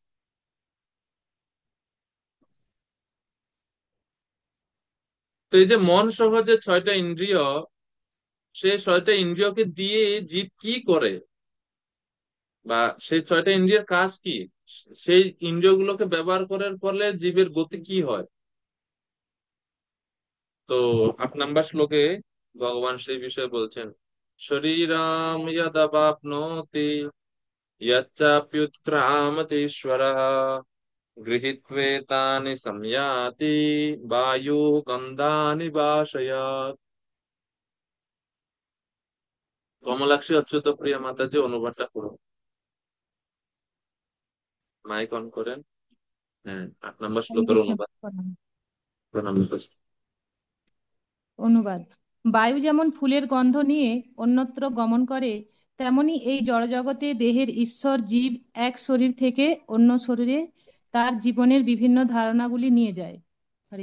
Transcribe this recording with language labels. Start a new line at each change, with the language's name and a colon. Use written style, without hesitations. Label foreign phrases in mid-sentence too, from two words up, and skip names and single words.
Bangla: তো এই যে মন সহ যে ছয়টা ইন্দ্রিয়, সেই ছয়টা ইন্দ্রিয়কে দিয়ে জীব কি করে, বা সেই ছয়টা ইন্দ্রিয়ের কাজ কি, সেই ইন্দ্রিয়গুলোকে ব্যবহার করার ফলে জীবের গতি কি হয়। তো 8 নম্বর শ্লোকে ভগবান সেই বিষয়ে বলছেন,
Sanskrit: শরীরম যদবাপ্নোতি यच्चाप्युत्क्रामतीश्वरः गृहीत्वेतानि संयाति वायु गन्धानि वाशयात्।
Bangla: কমলাক্ষী অচ্যুত প্রিয়া মাতাজি অনুবাদটা করুন,
English: mic on
Bangla: করেন। হ্যাঁ, 8 নম্বর হরে শ্লোকের কৃষ্ণ অনুবাদ। প্রণাম। প্রণাম মাতাজি। অনুবাদ। বায়ু যেমন ফুলের গন্ধ নিয়ে অন্যত্র গমন করে, তেমনি এই জড়জগতে দেহের ঈশ্বর জীব এক শরীর থেকে অন্য শরীরে তার জীবনের বিভিন্ন ধারণাগুলি নিয়ে যায়।